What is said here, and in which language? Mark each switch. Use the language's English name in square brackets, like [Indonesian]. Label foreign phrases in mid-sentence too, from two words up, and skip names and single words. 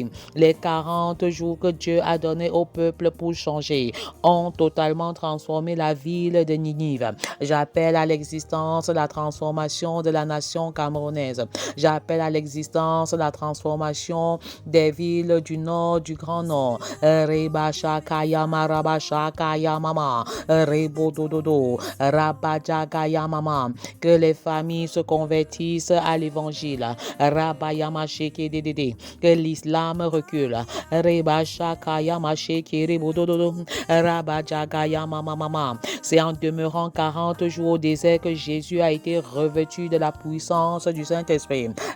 [French] Les 40 jours que Dieu a donné au peuple pour changer ont totalement transformé la ville de Ninive. J'appelle à l'existence la transformation de la nation camerounaise. J'appelle à l'existence la transformation des villes du nord, du Grand Nord. Reba Shakaya Maraba Shakaya Mama. Rebo Dododo. Rabajagaya Mama. Que les familles se convertissent à l'évangile. Rabayama Sheke Dedede. Que l'islam recule. Reba Shakaya C'est en demeurant 40 jours au désert que Jésus a été revêtu de la puissance du Saint-Esprit.